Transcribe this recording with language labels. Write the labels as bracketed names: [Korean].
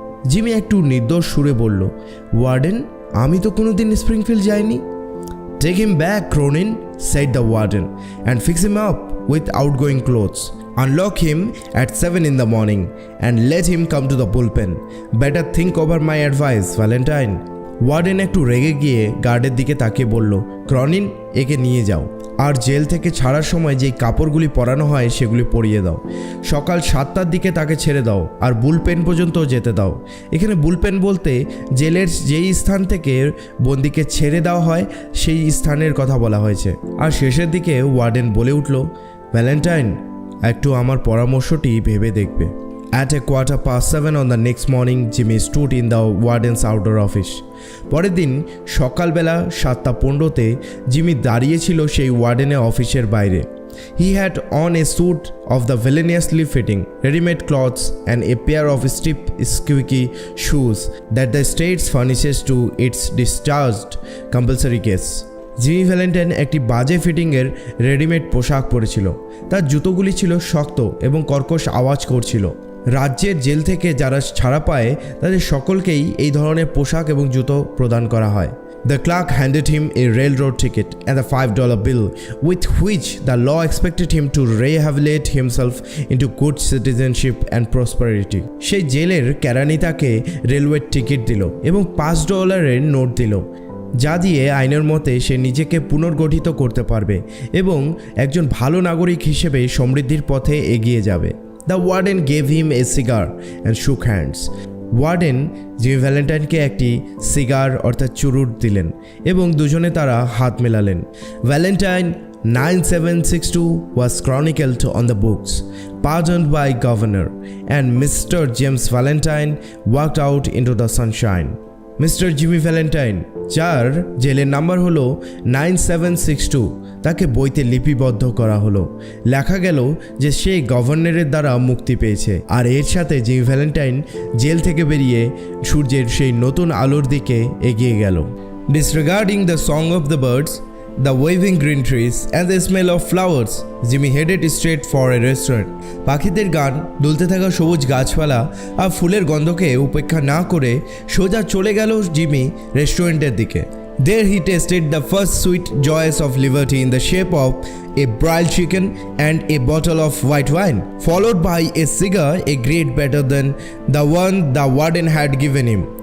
[Bangla] Jimmy একটু নির্দোষ সুরে বলল, ওয়ার্ডেন, আমি তো কোনোদিন স্প্রিংফিল্ড যাইনি। [English] Take him back, Cronin, said the warden, and fix him up with outgoing clothes. Unlock him at 7 in the morning and let him come to the bullpen. Better think over my advice, Valentine. [Bangla] Warden একটু রেগে গিয়ে গার্ডের দিকে তাকিয়ে বলল, ক্রনিন, একে নিয়ে যাও আর জেল থেকে ছাড়ার সময় যেই কাপড়গুলি পরানো হয় সেগুলি পরিয়ে দাও। সকাল 7টার দিকে তাকে ছেড়ে দাও আর বুলপেন পর্যন্ত যেতে দাও। এখানে বুলপেন বলতে জেলের যেই স্থান থেকে বন্দিকে ছেড়ে দেওয়া হয় সেই স্থানের কথা বলা হয়েছে। আর শেষের দিকে ওয়ার্ডেন বলে উঠল, ভ্যালেন্টাইন, একটু আমার পরামর্শটি ভেবে দেখবে। [English] At 7:15 on the next morning, Jimmy stood in the warden's outdoor office. [Bangla] পরের দিন সকালবেলা 7:15-তে জিমি দাঁড়িয়েছিল সেই ওয়ার্ডেনের অফিসের বাইরে। [English] He had on a suit of the villainously fitting, ready-made clothes and a pair of stiff, squeaky shoes that the state furnishes to its discharged compulsory guests. [Bangla] Jimmy Valentine একটি বাজে ফিটিংয়ের readymade পোশাক পরেছিল। তার জুতোগুলি ছিল শক্ত এবং কর্কশ আওয়াজ করছিল। রাজ্যের জেল থেকে যারা ছাড়া পায় তাদের সকলকেই এই ধরনের পোশাক এবং জুতো প্রদান করা হয়। [English] The clerk handed him a railroad ticket and a $5 bill with which the law expected him to rehabilitate himself into good citizenship and prosperity. [Bangla] সেই জেলের কেরানি তাকে রেলওয়ের টিকিট দিল এবং $5 নোট দিল, যা দিয়ে আইনের মতে সে নিজেকে পুনর্গঠিত করতে পারবে এবং একজন ভালো নাগরিক হিসেবে সমৃদ্ধির পথে এগিয়ে যাবে। [English] The warden gave him a cigar and shook hands. [Bangla] Warden Jimmy ভ্যালেন্টাইনকে একটি সিগার অর্থাৎ চুরুট দিলেন এবং দুজনে তারা হাত মেলালেন। [English] Valentine 9762 was chronicled on the books, pardoned by governor, and Mr. James Valentine walked out into the sunshine. [Bangla] Mister Jimmy Valentine, যার জেলের number হলো 9762, তাকে বইতে লিপিবদ্ধ করা হলো। লেখা গেল যে সে গভর্নরের দ্বারা মুক্তি পেয়েছে। আর এর সাথে জিমি ভ্যালেন্টাইন জেল থেকে বেরিয়ে সূর্যের সেই নতুন আলোর দিকে এগিয়ে গেল। [English] Disregarding the song of the birds, the waving green trees and the smell of flowers, Jimmy headed straight for a restaurant. [Bangla] পাখিদের গান, দুলতে থাকা সবুজ গাছপালা আর ফুলের গন্ধকে উপেক্ষা না করে সোজা চলে গেল জিমি রেস্টুরেন্টের দিকে। [English] There he tasted the first sweet joys of liberty in the shape of a broiled chicken and a bottle of white wine, followed by a cigar a grade better than the one the warden had given him.